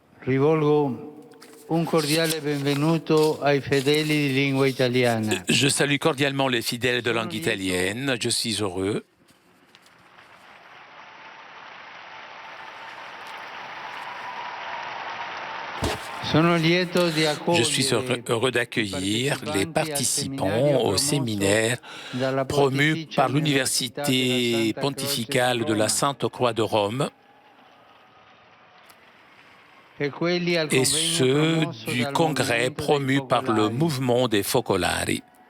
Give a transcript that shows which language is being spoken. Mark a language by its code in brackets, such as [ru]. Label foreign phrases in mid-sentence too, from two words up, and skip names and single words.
[it] Rivolgo un cordiale benvenuto ai fedeli di lingua italiana. [fr] Je salue cordialement les fidèles de langue italienne. Je suis heureux. Je suis heureux d'accueillir les participants au séminaire promu par l'Université pontificale de la Sainte Croix de Rome et ceux du congrès promu par le mouvement des Focolari.